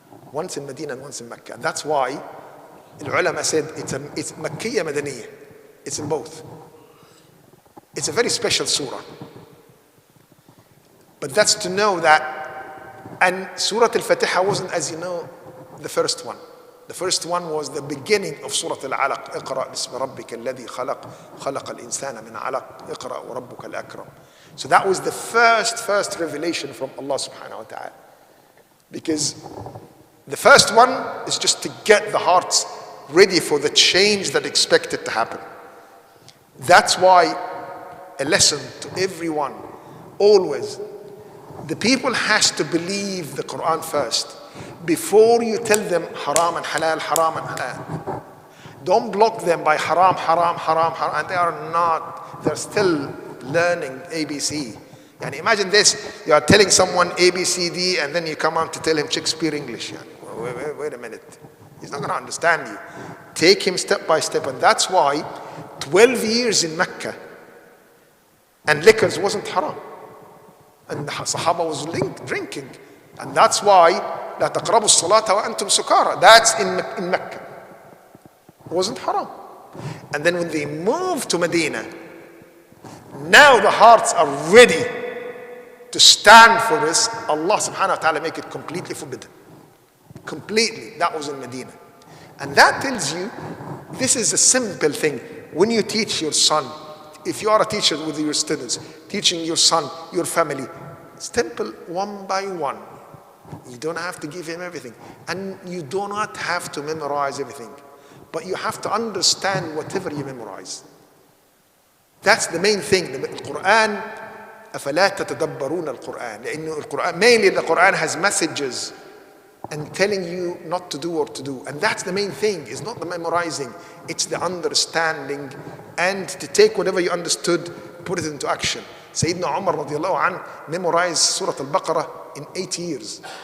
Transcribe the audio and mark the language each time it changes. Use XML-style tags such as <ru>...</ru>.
<en>Once in Medina and once in Mecca. And that's why the ulama said it's Makkiyya Madaniyya. It's in both. It's a very special surah. But that's to know that, and Surah Al-Fatiha wasn't, as you know, the first one. The first one was the beginning of Surah Al-Alaq.</en> <ar>اقرأ باسم ربك الذي خلق خلق الإنسان من علق اقرأ وربك الأكرم.</ar> <en>So that was the first revelation from Allah subhanahu wa ta'ala. Because the first one is just to get the hearts ready for the change that expected to happen. That's why a lesson to everyone, always, the people has to believe the Quran first before you tell them haram and halal. Don't block them by haram, and they are not, they're still learning ABC. And imagine this, you are telling someone ABCD and then you come on to tell him Shakespeare English. Wait a minute, he's not going to understand you. Take him step by step, and that's why 12 years in Mecca and liquors wasn't haram. And the Sahaba was drinking. And that's why</en> <ar>لا تقربوا الصلاة وأنتم سكارى.</ar> <en>That's in Mecca. It wasn't haram. And then when they moved to Medina, now the hearts are ready to stand for this. Allah subhanahu wa ta'ala make it completely forbidden. Completely. That was in Medina. And that tells you, this is a simple thing. When you teach your son, if you are a teacher with your students, teaching your son, your family, simple one by one. You don't have to give him everything. And you do not have to memorize everything. But you have to understand whatever you memorize. That's the main thing. The Quran,</en> <ar>أَفَلَا تَتَدَبَّرُونَ الْقُرْآنِ. لأنه القرآن,</ar> <en>mainly the Quran has messages and telling you not to do or to do. And that's the main thing. It's not the memorizing. It's the understanding. And to take whatever you understood, put it into action. Sayyidina Umar radiallahu anh memorized Surah Al-Baqarah in 8 years.</en>